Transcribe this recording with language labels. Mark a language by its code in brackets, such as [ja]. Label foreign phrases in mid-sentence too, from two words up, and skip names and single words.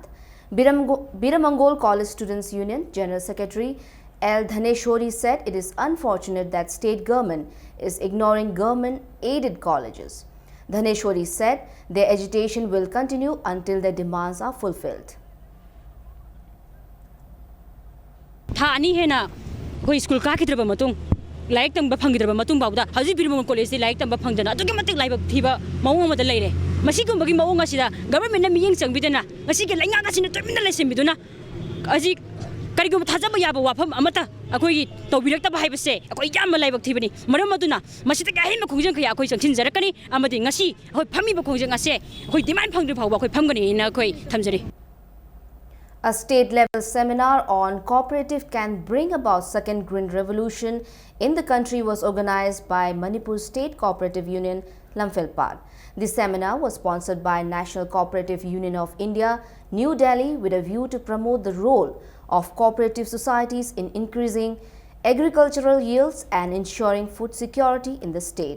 [en] Biramangol College Students Union General Secretary L. Dhaneshwari said it is unfortunate that state government is ignoring government-aided colleges. Dhaneshwari said their agitation will continue until their demands are fulfilled. [mni] Thani hena hoi school ka kidraba matung laik tang ba phangidra matung bawda haji Biramangol college laik tang ba phangdana atugi matik laib thiba mawung amada leire masi gumbagi mawung asida government na miyeng changbidana masi ge lainga ka sinu terminal lesembiduna aji karigum thajaba yaba wafam amata akoi tawbirakta ba haibase akoi yam laibak thibani maram aduna masi ta gahin ma khongjang khaya akoi changchin jarakani amadi ngasi akoi phami ba khongjang ase akoi demand phangdri phawba akoi phamgani na akoi thamjari. [en] A state-level seminar on cooperative can bring about second green revolution in the country was organized by Manipur State Cooperative Union, Lamphilpad. The seminar was sponsored by National Cooperative Union of India, New Delhi, with a view to promote the role of cooperative societies in increasing agricultural yields and ensuring food security in the state.